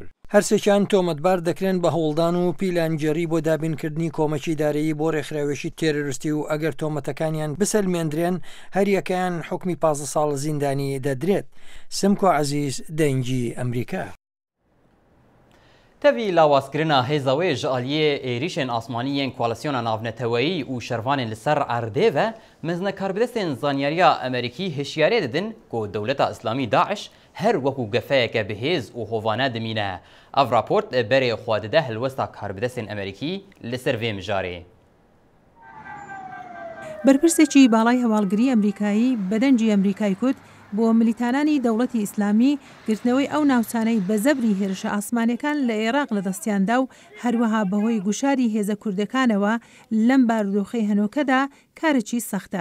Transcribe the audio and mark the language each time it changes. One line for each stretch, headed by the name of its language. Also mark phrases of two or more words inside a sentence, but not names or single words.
Central Kurdish: هەرسێکیان تۆمەتبار دەکرێن بە هەوڵدان و پیلانگەری بۆ دابینکردنی کۆمەکی دارایی بۆ ڕێکخراوێشی تێرۆریستی و ئەگەر تۆمەتەکانیان بسەلمێنرێن هەریەکەیان حکمی 15 ساڵ زیندانی دەدرێت. سمکۆ عەزیز دەنگی ئەمریکا.
Kurdish: تەوی لاوازکردنا هێزەوەی ji aliyê êrişên asmaniyên koalisyona navneteweyî û şervanên li ser erdê ve mezne karbidestên zanyariya Amerîkî hişyarê didin ku dewleta İslamî Daeş her wekû gefeyeke bihêz û hovane dimîne. Ev raport berê xwe dide helwesta karbidestên Amerîkî li ser vê mijarê.
Central Kurdish: بەرپرسێکی باڵای هەواڵگری ئەمریکایی بەدەنجی ئەمریکای کوت بۆ ملیتانانی دەوڵەتی ئیسلامی گرتنەوەی ئەو ناوچانەی بە زەبری هێرشە ئاسمانەکان لە عێراق لە دەستیاندا و هەروەها بەهۆی گوشاری هێزە کوردەکانەوە لەم بارودۆخەی هەنۆکەدا کارێکی سەختە.